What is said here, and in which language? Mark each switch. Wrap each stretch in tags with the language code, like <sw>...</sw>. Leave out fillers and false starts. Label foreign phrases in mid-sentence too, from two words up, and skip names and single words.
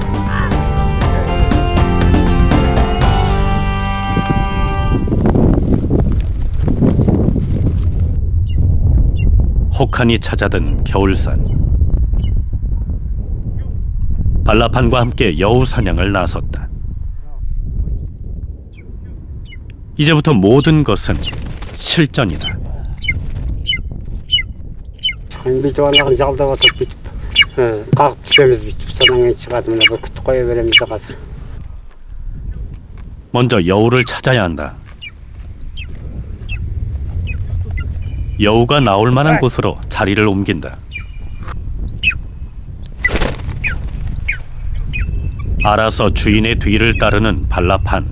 <ko>혹한이 찾아든 겨울산. 발라판과 함께 여우 사냥을 나섰다. 이제부터 모든 것은 실전이다.</ko> <kk>бүйтіп анағын жалдап отырып бүйтіп қағып түсеміз бүйтіп содан кейін шығады мына бүркітті қоя береміз де қазір.</kk> <ko>먼저 여우를 찾아야 한다. 여우가 나올 만한 곳으로 자리를 옮긴다. 알아서 주인의 뒤를 따르는 발라판.</ko>